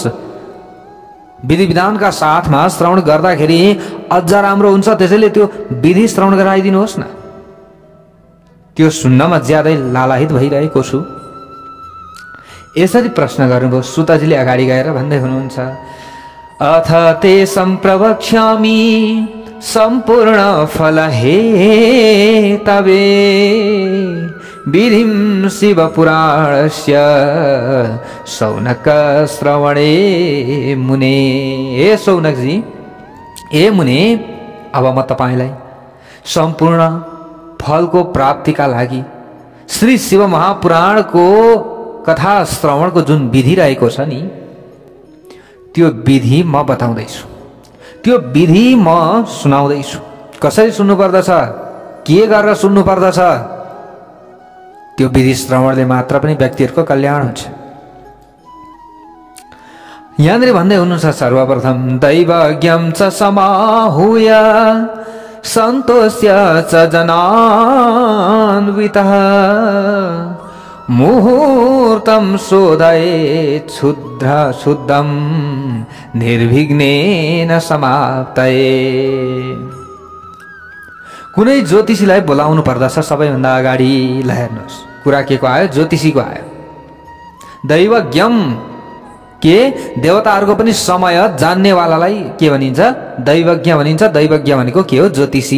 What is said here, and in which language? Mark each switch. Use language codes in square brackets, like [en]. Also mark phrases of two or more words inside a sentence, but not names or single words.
[ne] विधि विधानका साथमा श्रवण गर्दाखेरि अझ राम्रो हुन्छ। त्यसैले त्यो विधि श्रवण गराइदिनुहोस् न। त्यो सुन्नमा ज्यादै लालायित भइरहेको छु। यसरी प्रश्न गर्नुभयो। सुतजीले अगाडि गएर भन्दै हुनुहुन्छ। [sa] अथ ते सम्प्रवक्ष्यामि सम्पूर्ण फल हे तवे विधिं शिव पुराणस्य सौनक श्रवणे मुने। [ne] हे सौनकजी, हे मुने, अब म तपाईलाई सम्पूर्ण फलको प्राप्तिका लागि श्री शिव महापुराणको कथा श्रवणको जुन विधि रहेको छ नि, त्यो विधि म बताउँदैछु, त्यो विधि म सुनाउँदैछु। कसरी सुन्नु पर्दछ, के गरेर सुन्नु पर्दछ, त्यो विधि श्रवणले मात्र पनि व्यक्तिहरूको कल्याण हुन्छ। यहाँनिर भन्दै हुनुहुन्छ। [sa] सर्वप्रथम दैवज्ञं च समाहूय सन्तोष्य च जनान्वितः मुहूर्तं शोधयेत् शुद्धं निर्विघ्नेन समाप्तये। [ne] कुनै ज्योतिषीलाई बोलाउनु पर्दछ सबैभन्दा अगाडि। ल हेर्नुहोस्, कुरा के को आयो, ज्योतिषीको आयो। दैवज्ञम के देवताहरूको पनि समय जान्नेवालालाई के भनिन्छ? दैवज्ञ भनिन्छ। दैवज्ञ भनेको के हो? ज्योतिषी।